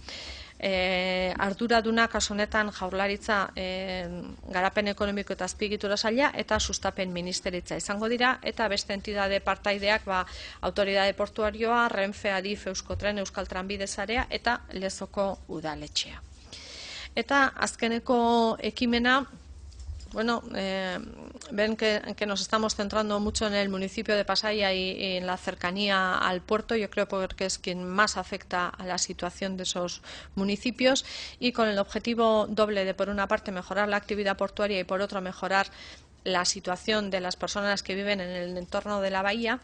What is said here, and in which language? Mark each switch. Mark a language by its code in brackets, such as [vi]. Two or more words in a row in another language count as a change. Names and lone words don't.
[eu] Arduraduna kasu honetan Jaurlaritza, Garapen Ekonomiko eta Azpiegitura Saila eta Sustapen Ministeritza izango dira, eta beste entidade partaideak Autoridade Portuarioa, Renfe, Adif, Euskotren, Euskal Tranbide Sarea eta Lezoko Udaletxea. Eta azkeneko ekimena, [es] ven que nos estamos centrando mucho en el municipio de Pasaia y en la cercanía al puerto. Yo creo que es quien más afecta a la situación de esos municipios, y con el objetivo doble de, por una parte, mejorar la actividad portuaria y, por otro, mejorar la situación de las personas que viven en el entorno de la bahía.